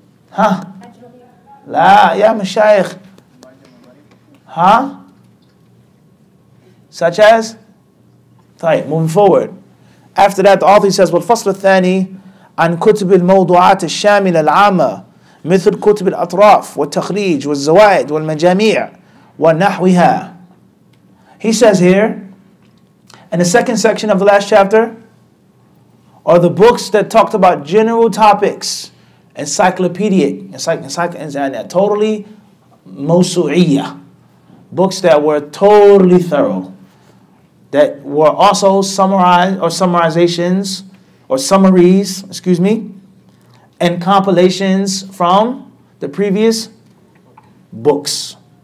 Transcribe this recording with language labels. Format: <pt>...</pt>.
<ar>Huh? La, ya mashayikh. Huh?</ar> <en>Such as? طيب, moving forward. After that, the author says,</en> <ar>والفصل الثاني عن كتب الموضوعات الشاملة العامة مثل كتب الأطراف والتخريج والزوائد والمجاميع ونحوها.</ar> <en>He says here, in the second section of the last chapter, are the books that talked about general topics, encyclopedic, and totally mawsu'iyah, books that were totally thorough, that were also summarized or summarizations or summaries, and compilations from the previous books.</en>